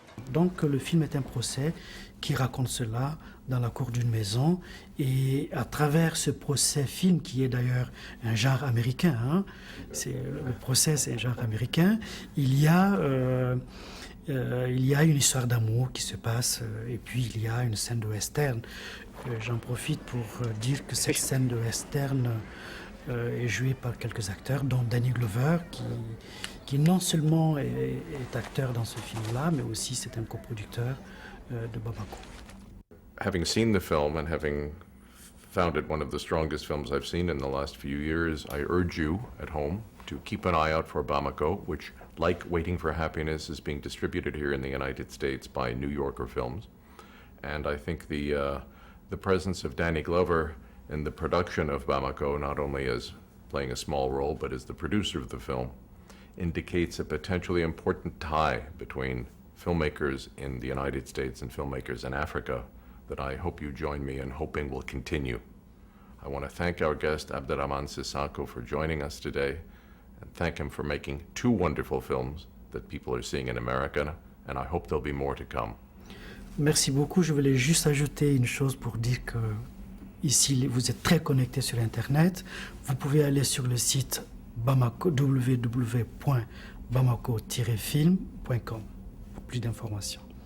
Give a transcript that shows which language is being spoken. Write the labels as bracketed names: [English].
[French] Donc le film est un procès qui raconte cela dans la cour d'une maison, et à travers ce procès-film, qui est d'ailleurs un genre américain, hein, le procès c'est un genre américain, il y a une histoire d'amour qui se passe, et puis il y a une scène de western. J'en profite pour dire que cette scène de western est joué par quelques acteurs, dont Danny Glover, qui non seulement est acteur dans ce film-là, mais aussi c'est un coproducteur de Bamako. [English] Having seen the film and having found it one of the strongest films I've seen in the last few years, I urge you at home to keep an eye out for Bamako, which, like Waiting for Happiness, is being distributed here in the United States by New Yorker Films. And I think the presence of Danny Glover in the production of Bamako, not only as playing a small role, but as the producer of the film, indicates a potentially important tie between filmmakers in the United States and filmmakers in Africa that I hope you join me in hoping will continue. I want to thank our guest, Abderrahmane Sissako, for joining us today, and thank him for making 2 wonderful films that people are seeing in America, and I hope there'll be more to come. [French] Merci beaucoup. Je voulais juste ajouter une chose pour dire que ici, vous êtes très connectés sur Internet. Vous pouvez aller sur le site Bamako, www.bamako-film.com pour plus d'informations.